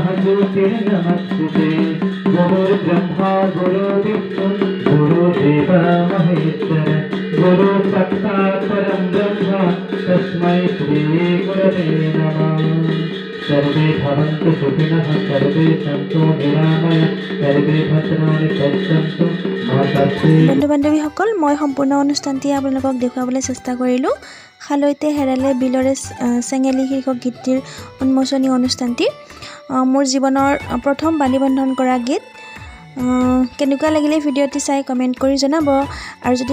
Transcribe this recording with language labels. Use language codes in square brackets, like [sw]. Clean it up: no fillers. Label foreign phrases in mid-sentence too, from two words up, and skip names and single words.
[sa] ज्योतिर्नमस्ते गुरुर्ब्रह्मा गुरुर्विष्णु गुरुदेवः महेश्वर गुरु साक्षात् परम ब्रह्म तस्मै श्री गुरवे नमः सर्वे भवन्तु सुखिनः सर्वे सन्तु निरामयाः सर्वे भद्राणि पश्यन्तु मा कश्चित् [as] বন্ধু বান্ধৱীসকল মই সম্পূৰ্ণ অনুষ্ঠানটি আপোনালোকক দেখুৱাবলৈ চেষ্টা কৰিলোঁ খালৈতে হেৰালে বিলৰে চেঙেলী শীৰ্ষক গীতটিৰ উন্মোচনী অনুষ্ঠানটি মোৰ জীৱনৰ প্ৰথম বাণীবন্ধন কৰা গীত কেনেকুৱা লাগিলে ভিডিঅ'টি চাই কমেণ্ট কৰি জনাব আৰু যদি